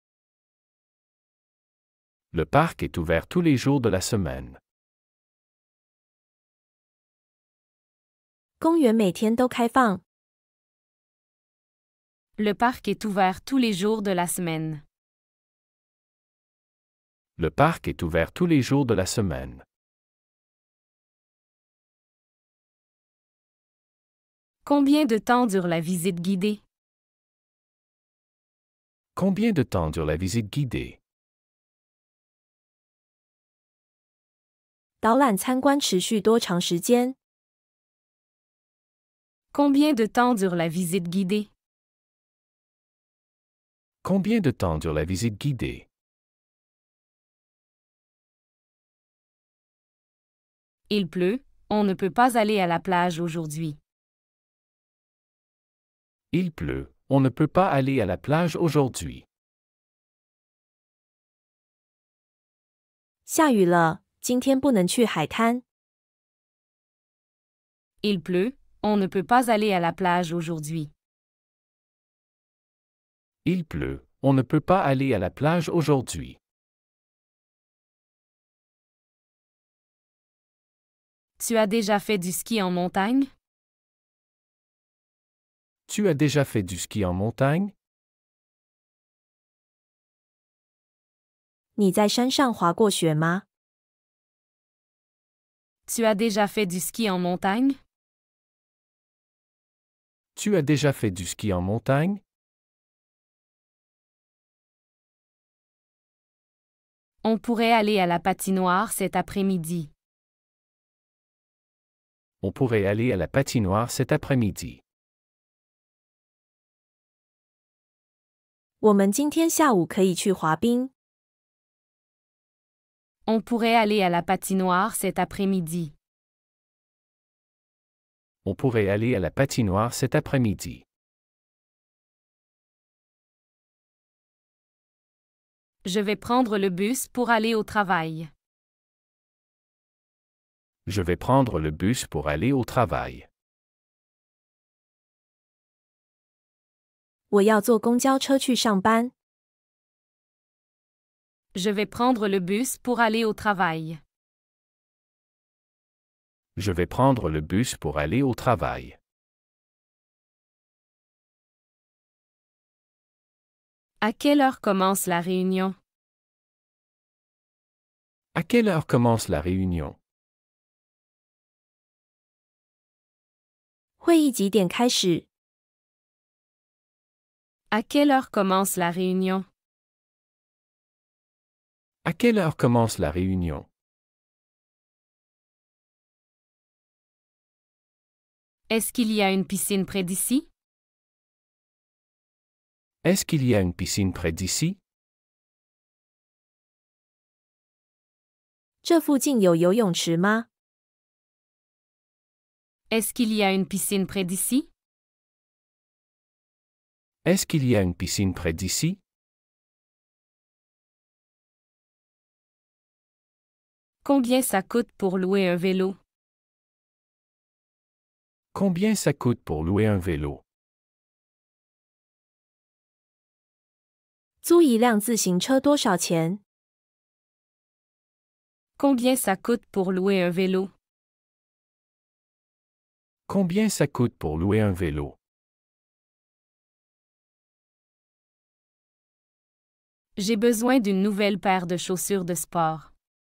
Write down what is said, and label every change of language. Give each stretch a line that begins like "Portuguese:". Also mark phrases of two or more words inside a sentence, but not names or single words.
French: Le parc est ouvert tous les jours de la semaine.
Chinese: 公园每天都开放。
French: Le parc est ouvert tous les jours de la semaine. Le parc est ouvert tous les jours de la semaine. Combien de temps dure la visite guidée? Combien de temps dure la visite guidée?
Chinese: 导览参观持续多长时间？
French: Combien de temps dure la visite guidée? Combien de temps dure la visite guidée? Il pleut, on ne peut pas aller à la plage aujourd'hui. Il pleut, on ne peut pas aller à la plage aujourd'hui.
Chinese: 下雨了，今天不能去海滩。
French: Il pleut, on ne peut pas aller à la plage aujourd'hui. Il pleut, on ne peut pas aller à la plage aujourd'hui. Tu as déjà fait du ski en montagne? Tu as déjà fait du ski en montagne?
Chinese: 你在山上滑过雪吗？
French: Tu as déjà fait du ski en montagne? Tu as déjà fait du ski en montagne? On pourrait aller à la patinoire cet après-midi. On pourrait aller à la patinoire cet après-midi.
Chinese: 我们今天下午可以去滑冰。
French: On pourrait aller à la patinoire cet après-midi. On pourrait aller à la patinoire cet après-midi. Je vais prendre le bus pour aller au travail. Je vais prendre le bus pour aller au travail.
Chinese: 我要坐公交车去上班。
French: Je vais prendre le bus pour aller au travail. Je vais prendre le bus pour aller au travail. À quelle heure commence la réunion? À quelle heure commence la réunion?
Chinese: 会议几点开始？
French: À quelle heure commence la réunion? À quelle heure commence la réunion? Est-ce qu'il y a une piscine près d'ici? Est-ce qu'il y a une piscine près d'ici?
Chinese: 这附近有游泳池吗？
French: Est-ce qu'il y a une piscine près d'ici? Est-ce qu'il y a une piscine près d'ici? Combien ça coûte pour louer un vélo? Combien ça coûte pour louer un vélo?
Chinese: 租一辆自行车多少钱？
French: Combien ça coûte pour louer un vélo? Combien ça coûte pour louer un vélo? J'ai besoin d'une nouvelle paire de chaussures de sport.